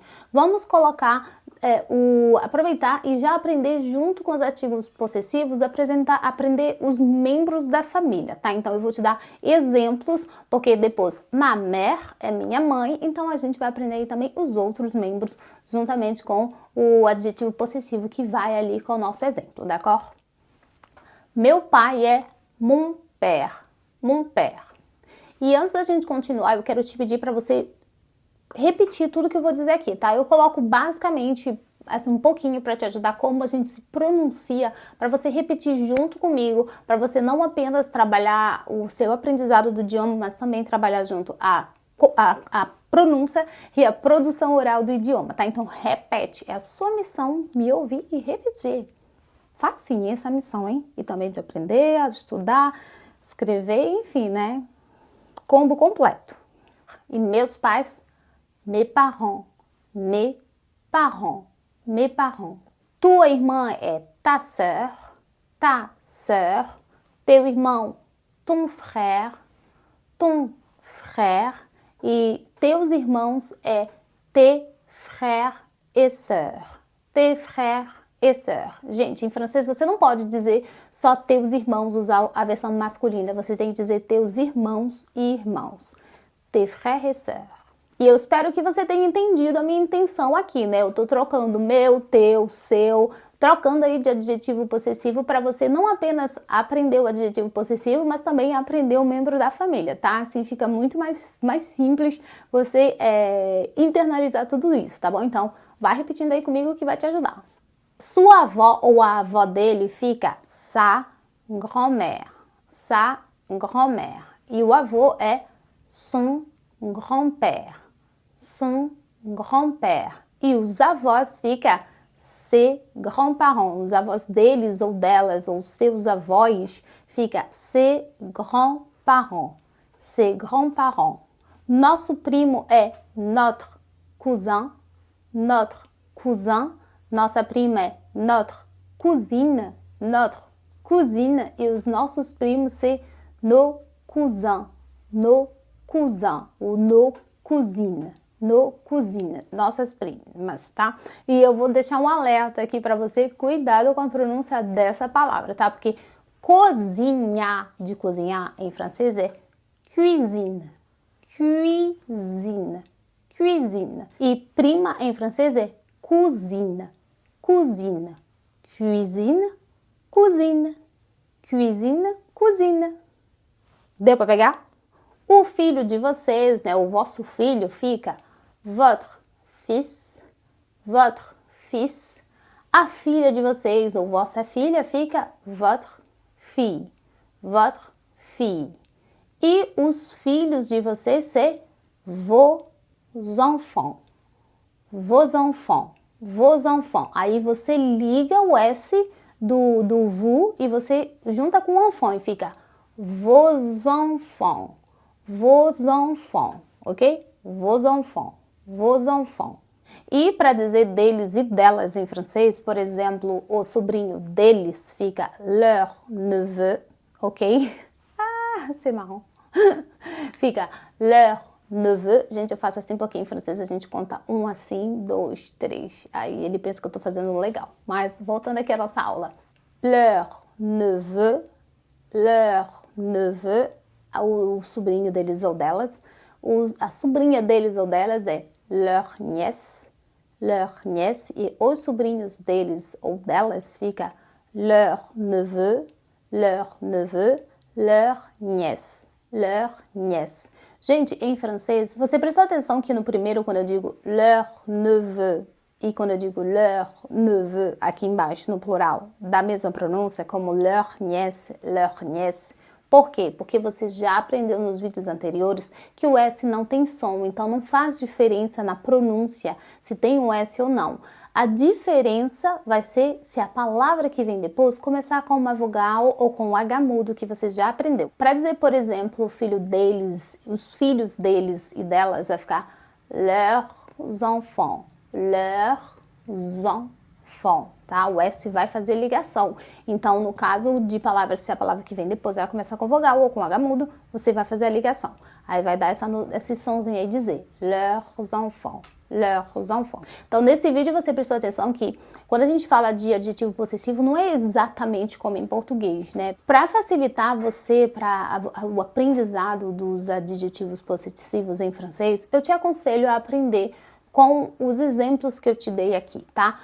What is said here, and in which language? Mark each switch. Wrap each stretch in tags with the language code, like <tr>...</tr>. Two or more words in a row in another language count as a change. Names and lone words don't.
<pt>Vamos colocar, aproveitar e já aprender junto com os adjetivos possessivos, aprender os membros da família, tá? Então eu vou te dar exemplos, porque depois</pt> <fr>ma mère</fr> <pt>é minha mãe, então a gente vai aprender aí também os outros membros juntamente com o adjetivo possessivo que vai ali com o nosso exemplo, d'accord? Meu pai é</pt> <fr>mon père, mon père.</fr> <pt>E antes da gente continuar, eu quero te pedir para você repetir tudo que eu vou dizer aqui, tá? Eu coloco basicamente assim, um pouquinho para te ajudar como a gente se pronuncia, para você repetir junto comigo, para você não apenas trabalhar o seu aprendizado do idioma, mas também trabalhar junto a pronúncia e a produção oral do idioma, tá? Então repete, é a sua missão me ouvir e repetir. Facinha essa missão, hein? E também de aprender, a estudar, escrever, enfim, né? Combo completo. E meus pais,</pt> <fr>mes parents, mes parents, mes parents.</fr> <pt>Tua irmã é</pt> <fr>ta sœur,</fr> <pt>teu irmão,</pt> <fr>ton frère,</fr> <pt>e teus irmãos é</pt> <fr>tes frères et sœurs, tes frères et sœurs.</fr> <pt>Gente, em francês você não pode dizer só teus irmãos, usar a versão masculina, você tem que dizer teus irmãos e irmãos,</pt> <fr>tes frères et sœurs.</fr> <pt>E eu espero que você tenha entendido a minha intenção aqui, né? Eu tô trocando meu, teu, seu, trocando aí de adjetivo possessivo para você não apenas aprender o adjetivo possessivo, mas também aprender o membro da família, tá? Assim fica muito mais simples você internalizar tudo isso, tá bom? Então, vai repetindo aí comigo que vai te ajudar. Sua avó ou a avó dele fica</pt> <fr>sa grand-mère, sa grand-mère.</fr> <pt>E o avô é</pt> <fr>son grand-père, son grand-père.</fr> <pt>E os avós fica</pt> <fr>ses grands-parents.</fr> <pt>Os avós deles ou delas ou seus avós fica</pt> <fr>ses grands-parents, ses grands-parents.</fr> <pt>Nosso primo é</pt> <fr>notre cousin, notre cousin.</fr> <pt>Nossa prima é</pt> <fr>notre cousine, notre cousine.</fr> <pt>E os nossos primos</pt> <fr>c'est nos cousins, nos cousins ou nos cousines.</fr> <pt>No cozinha, nossas primas, tá? E eu vou deixar um alerta aqui para você, cuidado com a pronúncia dessa palavra, tá? Porque cozinhar, de cozinhar em francês é</pt> <fr>cuisine, cuisine, cuisine.</fr> <pt>E prima em francês é</pt> <fr>cousine, cousine, cuisine, cousine, cuisine, cousine.</fr> <pt>Deu para pegar? O filho de vocês, né, o vosso filho fica</pt> <fr>votre fils, votre fils.</fr> <pt>A filha de vocês ou vossa filha fica</pt> <fr>votre fille, votre fille.</fr> <pt>E os filhos de vocês,</pt> <fr>c'est vos enfants, vos enfants, vos enfants.</fr> <pt>Aí você liga o S do vous e você junta com o enfant e fica</pt> <fr>vos enfants,</fr> <pt>ok?</pt> <fr>Vos enfants, vos enfants.</fr> <pt>E para dizer deles e delas em francês, por exemplo, o sobrinho deles fica</pt> <fr>leur neveu,</fr> <pt>ok?</pt> <fr>Ah, c'est marrant. Fica leur neveu.</fr> <pt>Gente, eu faço assim porque em francês a gente conta um assim, dois, três. Aí ele pensa que eu tô fazendo legal. Mas voltando aqui à nossa aula.</pt> <fr>Leur neveu,</fr> <pt>o sobrinho deles ou delas. A sobrinha deles ou delas é</pt> <fr>leur nièce,</fr> <pt>e os sobrinhos deles ou delas fica</pt> <fr>leur neveu, leur nièce, leur nièce.</fr> <pt>Gente, em francês, você prestou atenção que no primeiro, quando eu digo</pt> <fr>leur neveu</fr> <pt>e quando eu digo</pt> <fr>leur neveu,</fr> <pt>aqui embaixo no plural, da mesma pronúncia, como</pt> <fr>leur nièce, leur nièce.</fr> <pt>Por quê? Porque você já aprendeu nos vídeos anteriores que o S não tem som, então não faz diferença na pronúncia se tem um S ou não. A diferença vai ser se a palavra que vem depois começar com uma vogal ou com um H mudo que você já aprendeu. Para dizer, por exemplo, o filho deles, os filhos deles e delas, vai ficar</pt> <fr>leurs enfants, leurs enfants.</fr> <pt>Tá? O S vai fazer ligação. Então, no caso de palavras, se a palavra que vem depois ela começar com vogal ou com H mudo, você vai fazer a ligação. Aí vai dar esse sonzinho aí dizer</pt> <fr>leurs enfants, leurs enfants.</fr> <pt>Então, nesse vídeo você prestou atenção que quando a gente fala de adjetivo possessivo, não é exatamente como em português, né? Para facilitar você, para o aprendizado dos adjetivos possessivos em francês, eu te aconselho a aprender com os exemplos que eu te dei aqui, tá?</pt>